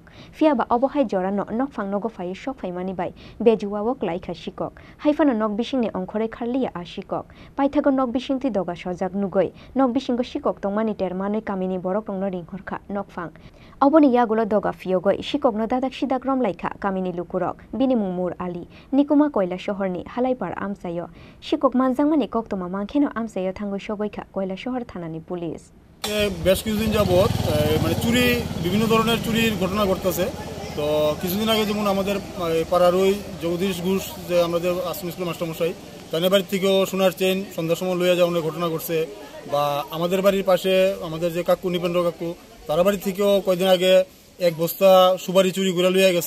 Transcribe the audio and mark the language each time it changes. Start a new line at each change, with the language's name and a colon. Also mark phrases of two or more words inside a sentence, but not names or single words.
Kok Borok: fiaba obohai jorano nokfang nogo fai shok faimani bai bejuwawok laika sikok haifano nok bishingni ongkhore kharliya ashikok paithago nok bishingti doga sojak nugoi nok bishingo sikok tongmani termanoi kamini borok rongno ringhorkha nokfang oboni yagulo doga fiogoi sikokno dadak sidak romlaika kamini lukurok bini mumur Ali nikuma Koila Shohorni Halaipar Amsayo sikok manjangmani koktoma mangkheno Amsayo thangoi sogoika Koila Shohor Thanani Police
Bangla: বেশ কিছুদিন যাবত মানে চুরি বিভিন্ন ধরনের চুরির ঘটনা ঘটতেছে তো কিছুদিন আগে যেমন আমাদের পাড়ার ওই জগদীশ ঘোষ যে আমাদের আশ্রম স্কুল মাস্টারমশাই তাদের বাড়ির থেকেও সোনার চেন সন্ধ্যার সময় লইয়া যাওয়ার ঘটনা ঘটছে বা আমাদের বাড়ির পাশে আমাদের যে কাকু নিপেন্দ্র কাকু তার বাড়ি থেকেও কয়েকদিন আগে এক বস্তা সুপারি চুরি করে লইয়া গেছে